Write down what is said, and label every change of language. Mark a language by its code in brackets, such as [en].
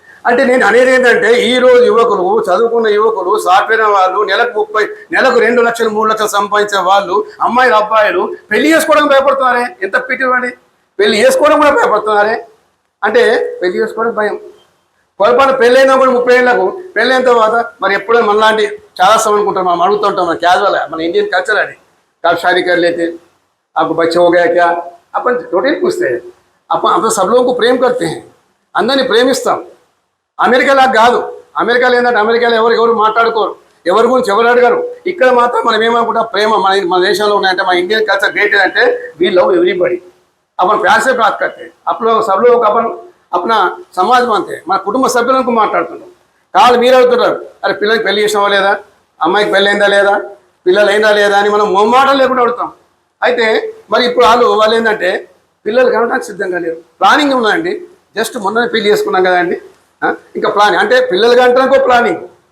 [te] అంటే నేను అనేది ఏంటంటే ఈరోజు యువకులు, చదువుకున్న యువకులు, సాఫ్ట్వేర్ వాళ్ళు నెలకు 2 లక్షలు 3 లక్షలు సంపాదించే వాళ్ళు, అమ్మాయిలు అబ్బాయిలు పెళ్లి చేసుకోవడం భయపడుతున్నారే. ఎంత పిటివాడి, పెళ్లి చేసుకోవడం కూడా భయపడుతున్నారే. అంటే పెళ్లి చేసుకోవడం భయం. పొరపాటు పెళ్ళైనా కూడా 30 ఏళ్ళకు పెళ్ళైన తర్వాత మరి ఎప్పుడో మనలాంటి చాలా సమయం అనుకుంటాం, మనం అడుగుతుంటాం, మన క్యాజువల్ మన ఇండియన్ కల్చర్ అది. [hi] कब शादी कर लेते, आपको बच्चे हो गया क्या, अपन रोटीन पूछते हैं. अपन सब लोगों को प्रेम करते हैं, [te] అందరిని ప్రేమిస్తాం. అమెరికాలా కాదు. అమెరికాలో ఏంటంటే అమెరికాలో ఎవరు మాట్లాడుకోరు, ఎవరి గురించి ఎవరు అడగరు. ఇక్కడ మాత్రం మనం ఏమనుకుంటాం, ప్రేమ మన దేశంలో ఉన్నాయంటే మన ఇండియన్ కల్చర్ గ్రేట్ అంటే [en] we love everybody, [hi] अपन प्यार से बात करते हैं, आप लोग सब लोग अपन अपना समाज मानते हैं, [te] మన కుటుంబ సభ్యులకు మాట్లాడుతున్నాం. కాదు మీరు అడుగుతున్నారు, అరే పిల్లలకి పెళ్లి చేసినావా లేదా, అమ్మాయికి పెళ్ళి అయిందా లేదా, పిల్లలు అయినా లేదా అని మనం మొహమాటం లేకుండా అడుగుతాం. అయితే మరి ఇప్పుడు వాళ్ళు ఏంటంటే పిల్లలు కనడానికి సిద్ధంగా లేరు. ప్లానింగ్ ఉందండి, జస్ట్ మొన్ననే పెళ్లి చేసుకున్నాం కదండి, ఇంకా ప్లానింగ్ అంటే పిల్లలు కంటానికి ప్లానింగ్,